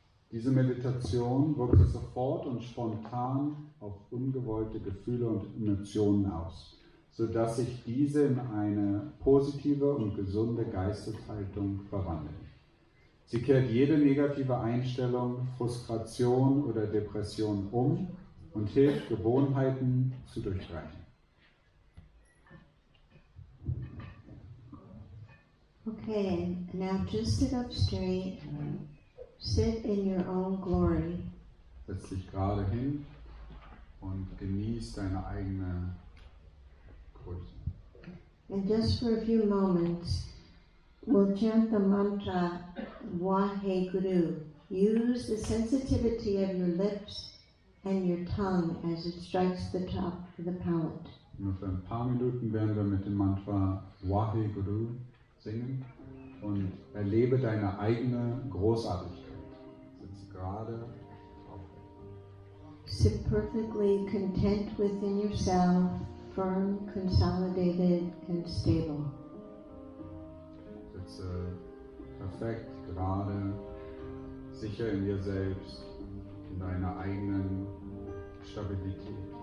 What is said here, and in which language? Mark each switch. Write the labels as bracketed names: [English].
[German] Diese Meditation wirkt sich sofort und spontan auf ungewollte Gefühle und Emotionen aus, sodass sich diese in eine positive und gesunde Geisteshaltung verwandeln. Sie kehrt jede negative Einstellung, Frustration oder Depression um und hilft, Gewohnheiten zu durchbrechen. [English] Okay, now just sit up straight. Sit in your own glory. [German] Setz dich gerade hin und genieß deine eigene Größe. [English] And just for a few moments, we'll chant the mantra Waheguru. Use the sensitivity of your lips and your tongue as it strikes the top of the palate. [German] Nur für ein paar Minuten werden wir mit dem Mantra Waheguru singen und erlebe deine eigene Großartigkeit. Sitze gerade aufrecht. [English] Sit perfectly content within yourself, firm, consolidated, and stable. [German] Sitze perfekt, gerade, sicher in dir selbst, in deiner eigenen Stabilität.